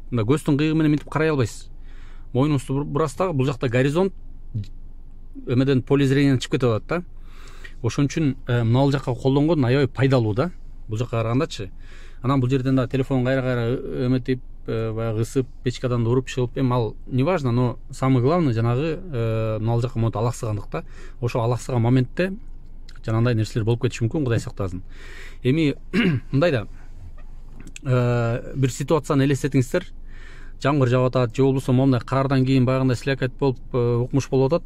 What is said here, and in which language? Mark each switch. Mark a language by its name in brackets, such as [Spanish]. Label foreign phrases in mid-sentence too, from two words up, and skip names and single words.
[Kyrgyz] Мында көздүн кыйыгы менен минтип карай албайсыз. Мойнуңузду бурасыз дагы, бул жакта горизонт эмеден [Russian] поле зрениеден [Kyrgyz] чыгып кетип атат да. Ошон үчүн мына жакка колдонгон аябай пайдалуу да, бул жакка карагандачы. Анан бул жерден да телефон кайра эметип, баягы ысып, печкадан да уруп чыгып, ал [Russian] не важно, но самый главный [Kyrgyz] жанагы мына жакка монтип алаксыгандык да. Ошол алаксыган моментте жанагындай нерселер болуп кетиши мүмкүн, Кудай сактасын. Эми мындай да бир ситуацияны элестетиңиздер. Жамгыр жаап атат, же болбосо момундай кардан кийин баягындай слякоть болуп укмуш болуп атат.